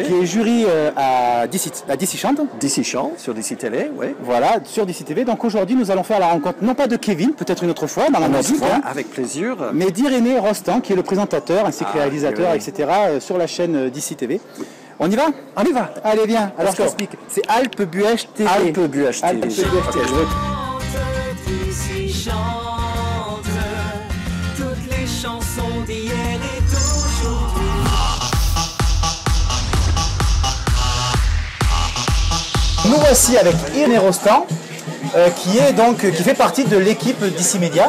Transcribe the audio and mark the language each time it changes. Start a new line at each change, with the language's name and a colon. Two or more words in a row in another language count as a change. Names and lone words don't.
French: qui est jury à DC Chante. DC Chant, sur DC Télé, oui. Voilà, sur DC TV. Donc aujourd'hui nous allons faire la rencontre, non pas de Kevin, peut-être une autre fois dans la musique, hein, avec plaisir. mais d'Irénée Rostand, qui est le présentateur ainsi que réalisateur, oui. etc. Sur la chaîne DC TV. On y va? On y va. Allez, viens. Alors je t'explique. C'est Alt-Buech TV. Alt-Buech TV. Alt-Buech TV. D'ici chante toutes les chansons d'hier et d'aujourd'hui. Nous voici avec Irénée Rostand, qui fait partie de l'équipe DC Media.